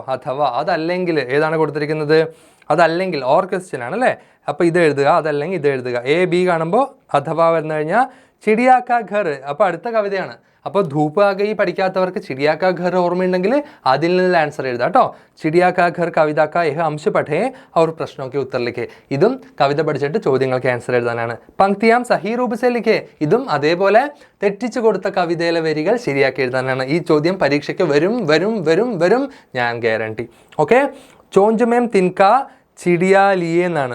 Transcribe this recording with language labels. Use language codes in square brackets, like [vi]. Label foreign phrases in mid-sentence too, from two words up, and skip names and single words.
[ml] അഥവാ, അതല്ലെങ്കിൽ ഏതാണ് കൊടുത്തിരിക്കുന്നത്? അതല്ലെങ്കിൽ [en] or question [ml] ആണ് അല്ലേ? അപ്പോൾ ഇത് എഴുതുക, അതല്ലെങ്കിൽ ഇത് എഴുതുക. A B കാണുമ്പോൾ അഥവാ വന്നു കഴിഞ്ഞാൽ ചിടിയാക്ക ഘർ. അപ്പോൾ അടുത്ത കവിതയാണ്. അപ്പോൾ ധൂപ്പ് ആ ഗയി പഠിക്കാത്തവർക്ക് ചിടിയാക്ക ഘർ ഓർമ്മയുണ്ടെങ്കിൽ അതിൽ നിന്ന് ആൻസർ എഴുതാം കേട്ടോ. [hi] ചിടിയാക്ക ഘർ कविता का यह अंश पढ़े और प्रश्नों के उत्तर लिखे. [ml] ഇതും കവിത പഠിച്ചിട്ട് ചോദ്യങ്ങൾക്ക് ആൻസർ എഴുതാനാണ്. [hi] पंक्तियाँ सही रूप से लिखे, [ml] ഇതും അതേപോലെ തെറ്റിച്ചു കൊടുത്ത കവിതയിലെ വരികൾ ശരിയാക്കി എഴുതാനാണ്. ഈ ചോദ്യം പരീക്ഷയ്ക്ക് വരും വരും വരും വരും, ഞാൻ ഗ്യാരണ്ടി. ഓക്കെ, [hi] चोंच में तिनका चिड़िया लिए [ml] എന്നാണ്.